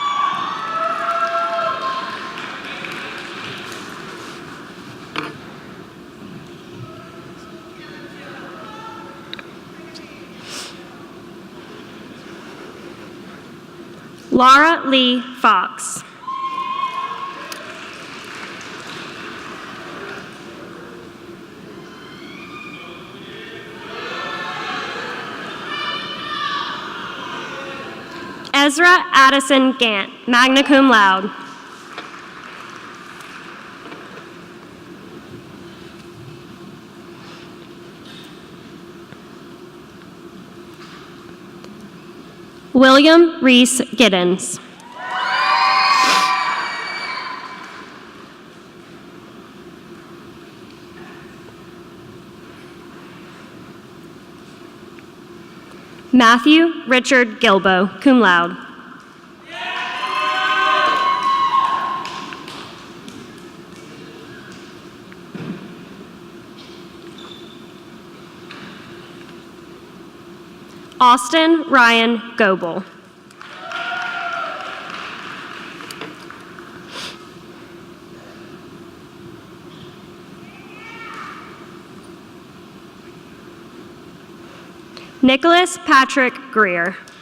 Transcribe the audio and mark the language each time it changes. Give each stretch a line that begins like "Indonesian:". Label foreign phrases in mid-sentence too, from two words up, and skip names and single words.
English: Laura Lee Fox. Ezra Addison Gant,
Latin: magna cum laude.
English: William Reese Giddens. Matthew Richard Gilbo,
Latin: cum laude.
English: Austin Ryan Goebel. Nicholas Patrick Greer.